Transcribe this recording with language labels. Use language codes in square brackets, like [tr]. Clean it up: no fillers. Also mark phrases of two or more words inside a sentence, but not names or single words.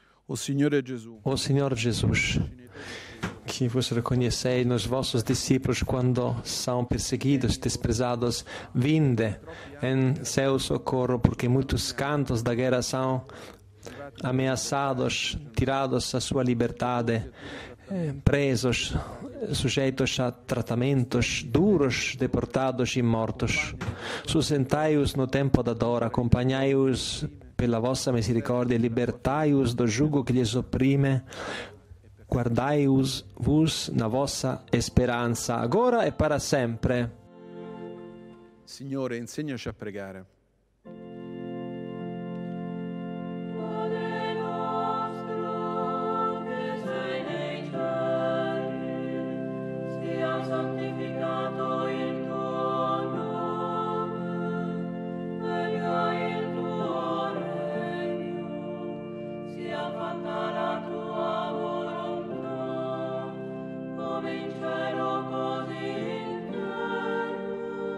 [it] Ó Signore Gesù, [pt] Ó Senhor Jesus, que vos reconheceis nos vossos discípulos quando são perseguidos, desprezados, vinde em seu socorro, porque muitos cantos da guerra são ameaçados, tirados a sua liberdade, presos, sujeitos a tratamentos duros, deportados e mortos. Sustentai-os no tempo da dor, acompanhai-os pela vossa misericórdia, libertai-os do jugo que lhes oprime, guardai-os na vossa speranza, agora e para sempre. [it] Signore, insegnaci a pregare. Santificato il tuo nome, venga il tuo regno, sia fatta la tua volontà, come in cielo così in terra.